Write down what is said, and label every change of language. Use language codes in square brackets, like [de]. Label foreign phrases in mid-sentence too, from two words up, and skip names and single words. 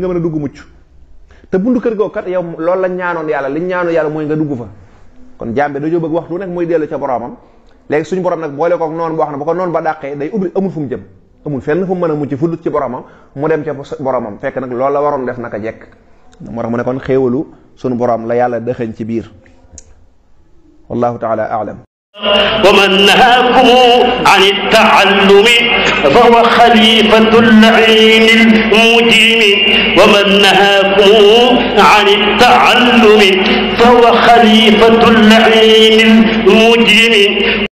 [wo] nga mën a dugg mucc te buntu kër googu kat yow loolu la ñaanoon yàlla liñ ñaanoon yàlla mooy nga dugg fa kon jàmbe dañoo bëgg waxtu nekk muy dellu ca boromam léegi suñu borom nag boole kook noonu boo xam ne bu ko noonu ba dàqee day ubbi amul fu mu jëm amul fenn fu mu mën a mucc fu dut ci boromam mu dem ca boromam fekk nag loolu la waroon def naka jekk moo tax mu ne kon xéewalu sunu borom la yàlla dëxëñ ci biir [ar] والله تعالى أعلم ومن نهاكم عن التعلم فهو خليفة اللعين المجرم ومن نهاكم عن التعلم فهو خليفة اللعين المجرم